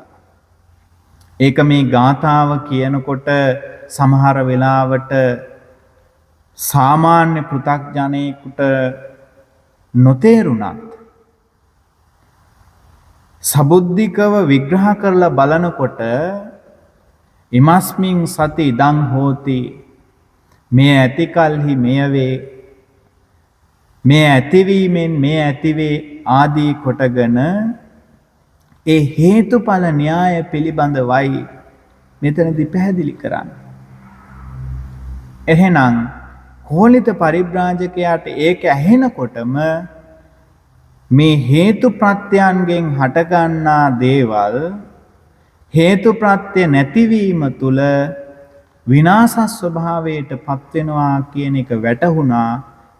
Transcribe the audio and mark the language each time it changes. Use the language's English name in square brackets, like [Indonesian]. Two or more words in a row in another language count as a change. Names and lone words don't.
[Sinhala] ඒක මේ ගාථාව කියනකොට සමහර වෙලාවට සාමාන්‍ය පෘථග්ජනයෙකුට නොතේරුණත් සබුද්ධිකව විග්‍රහ කරලා බලනකොට [Pali] ඉමස්මින් සති ඉදං හෝති, [Sinhala] මේ ඇති කල්හි මෙය වේ, මේ ඇතිවීමෙන් මේ ඇතිවේ ආදී කොටගෙන ඒ හේතුඵල න්‍යාය පිළිබඳවයි මෙතනදී පැහැදිලි කරන්නේ. එහෙනම් කෝලිත පරිබ්‍රාජකයාට ඒක ඇහෙනකොටම මේ හේතු ප්‍රත්‍යයන්ගෙන් හටගන්නා දේවල් හේතු ප්‍රත්‍ය නැතිවීම තුල විනාශ ස්වභාවයට පත් වෙනවා කියන එක වැටහුණා.